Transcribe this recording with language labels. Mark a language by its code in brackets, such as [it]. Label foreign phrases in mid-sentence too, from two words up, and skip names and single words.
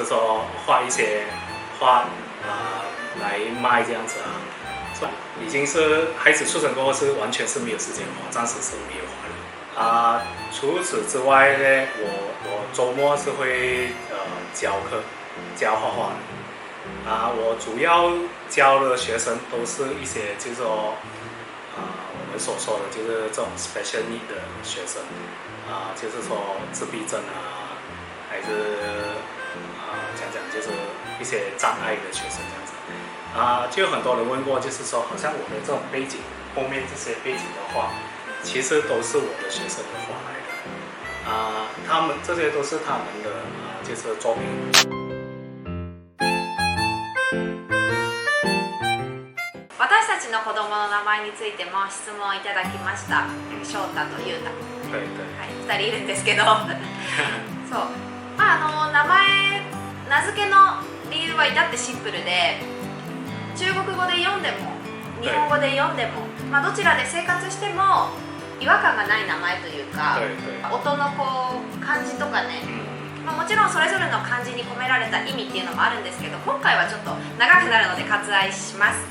[zh] 说画一些画来卖这样子已经是孩子出生过后是完全是没有时间画，暂时是没有画的除此之外呢，我周末是会教课教画画的我主要教的学生都是一些就是说我们所说的就是这种 [en] special need [zh] 的学生就是说自闭症还是讲就是一些障碍的学生这样子就有很多人问过，就是说，好像我的这种背景，后面这些背景的话，其实都是我的学生的画来的。他们这些都是他们的就是作品。 [ja] 私たちの子供の名前についても質問いただきました。翔太と優太。 [zh] 对对。 [ja] はい、2人いるんですけど、そう。名前名付けの理由は至ってシンプルで、中国語で読んでも日本語で読んでも、どちらで生活しても違和感がない名前というか、音のこう漢字とかね、もちろんそれぞれの漢字に込められた意味っていうのもあるんですけど、今回はちょっと長くなるので割愛します。